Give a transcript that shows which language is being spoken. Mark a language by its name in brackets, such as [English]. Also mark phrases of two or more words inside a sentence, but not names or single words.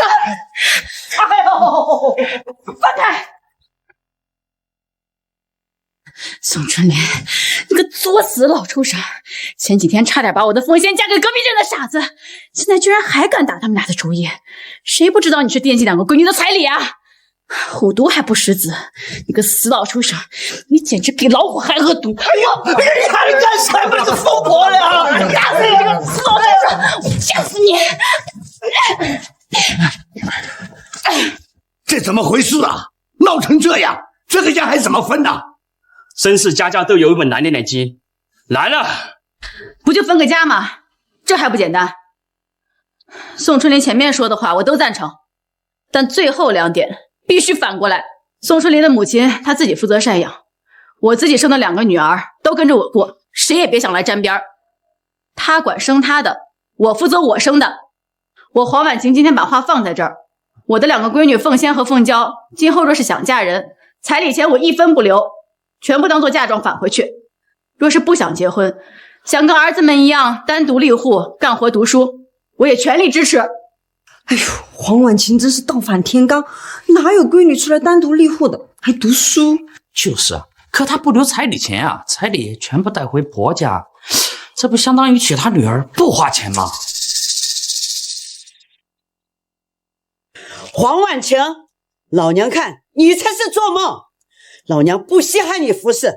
[Chinese] 哎呦，放開！宋春林，你個作死老畜生！前幾天差點把我的鳳仙嫁給隔壁鎮的傻子，現在居然還敢打他們倆的主意！誰不知道你是惦記2 個閨女的彩禮啊？虎毒還不食子，你個死老畜生，你簡直比老虎還惡毒！哎呦，你還幹什麼？你瘋婆了！打死你這個死老畜生！我掐死你！這怎麼回事啊？鬧成這樣，這個家還怎麼分呢？身世家家都有一本難念的經，來了，不就分個家嗎？這還不簡單？宋春林前面說的話我都贊成，但最後2點必須反過來。宋春林的母親她自己負責贍養，我自己生的2個女兒都跟着我過，誰也別想來沾邊兒。他管生他的，我負責我生的。我黄婉晴今天把话放在这儿，我的2个闺女凤仙和凤娇，今后若是想嫁人，彩礼钱我1分不留，全部当做嫁妆返回去。若是不想结婚，想跟兒子們一樣單獨立戶幹活讀書，我也全力支持。哎呦，黃婉晴真是倒反天罡，哪有闺女出來單獨立戶的，還讀書？就是啊，可她不留彩禮錢啊，彩禮全部帶回婆家，這不相當於娶她女兒不花錢嗎？黃婉晴，老娘看你才是做夢，老娘不稀罕你服侍。